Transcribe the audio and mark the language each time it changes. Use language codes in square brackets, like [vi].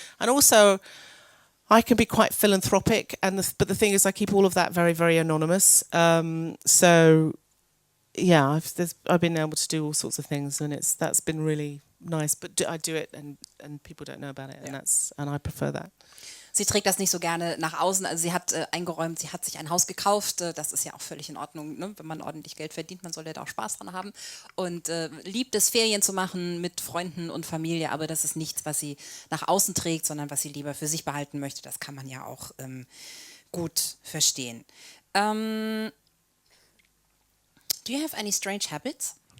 [en] And also, I can be quite philanthropic, but the thing is, I keep all of that very, very anonymous. So yeah, I've been able to do all sorts of things, and that's been really nice. But I do it, and people don't know about it, and I prefer that. [de] Sie trägt das nicht so gerne nach außen. Also sie hat eingeräumt, sie hat sich ein Haus gekauft. Das ist ja auch völlig in Ordnung, ne? Wenn man ordentlich Geld verdient, man soll ja da auch Spaß dran haben. Und liebt es, Ferien zu machen mit Freunden und Familie. Aber das ist nichts, was sie nach außen trägt, sondern was sie lieber für sich behalten möchte. Das kann man ja auch gut verstehen. [en] Do you have any strange habits?